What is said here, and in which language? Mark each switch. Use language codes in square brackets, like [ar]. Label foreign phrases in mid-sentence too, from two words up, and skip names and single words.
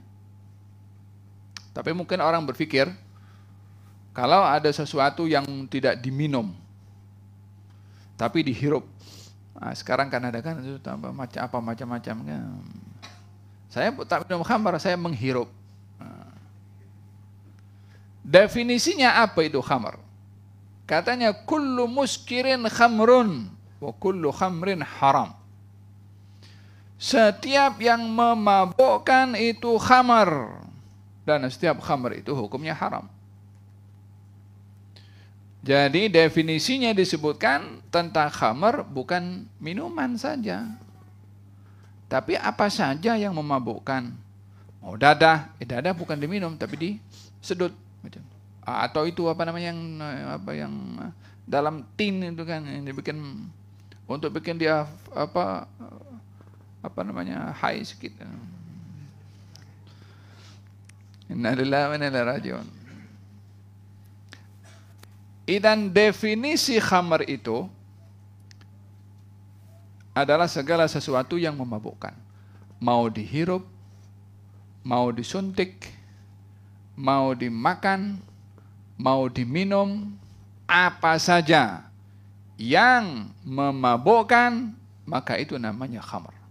[ms] Tapi mungkin orang berpikir kalau ada sesuatu yang tidak diminum tapi dihirup. Nah, sekarang kan ada kan itu macam-macam. Saya tak minum khamar, saya menghirup. Definisinya apa itu khamar? [ar] Katanya كل مسكر خمر وكل خمر حرام. [ms] Setiap yang memabukkan itu khamar, dan setiap khamar itu hukumnya haram. Jadi definisinya disebutkan tentang khamar bukan minuman saja, tapi apa saja yang memabukkan. Mau dadah, dadah bukan diminum tapi disedut. Atau itu apa namanya yang dalam tin itu kan yang dibikin untuk bikin dia apa namanya high sedikit. [ar] إنا لله وإنا إليه راجعون. [ms] Idan definisi khamar itu adalah segala sesuatu yang memabukkan. Mau dihirup, mau disuntik, mau dimakan, mau diminum, apa saja yang memabukkan, maka itu namanya khamar.